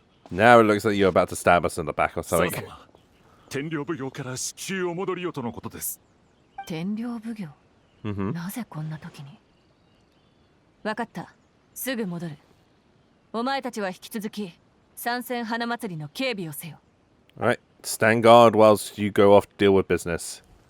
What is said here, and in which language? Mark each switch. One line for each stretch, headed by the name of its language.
English: Now it looks like you're about to stab us in the back or something.
Japanese: 天領奉行から至急お戻りよとのことです。天領奉行。 Mm-hmm. なぜこんな時に。わかった。すぐ戻る。お前たちは引き続き参戦花祭りの警備をせよ。
English: Alright, stand guard whilst you go off to deal with business.